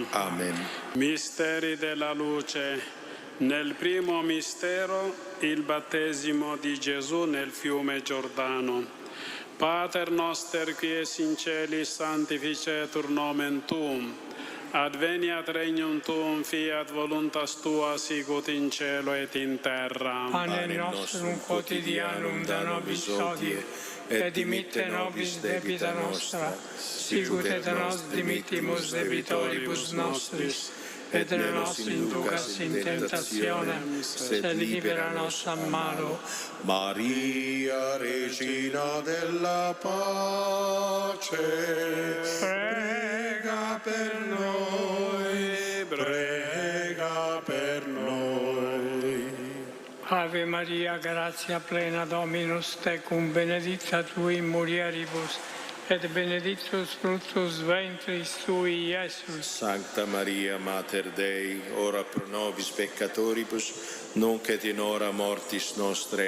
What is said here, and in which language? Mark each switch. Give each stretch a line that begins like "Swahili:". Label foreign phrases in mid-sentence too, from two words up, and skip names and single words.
Italian: Amen. Misteri della luce. Nel primo mistero, il battesimo di Gesù nel fiume Giordano.
Latin: Pater noster qui es in celis, sanctificetur nomen tuum. Adveniat regnum tuum, fiat voluntas tua, sicut in cielo et in terra. Panem nostrum quotidianum da nobis hodie, et dimitte nobis debita nostra, sicut et nos dimittimus debitoribus nostris, et ne nos inducas in tentationem, sed libera nos a malo.
Italian: Maria, Regina della pace, Prega per noi, prega per noi.
Latin: Ave Maria, gratia plena Dominus tecum, benedicta tu in mulieribus, et benedictus fructus ventris tui, Iesus. Sancta Maria, Mater Dei, ora pro nobis peccatoribus, nunc et in hora mortis nostre.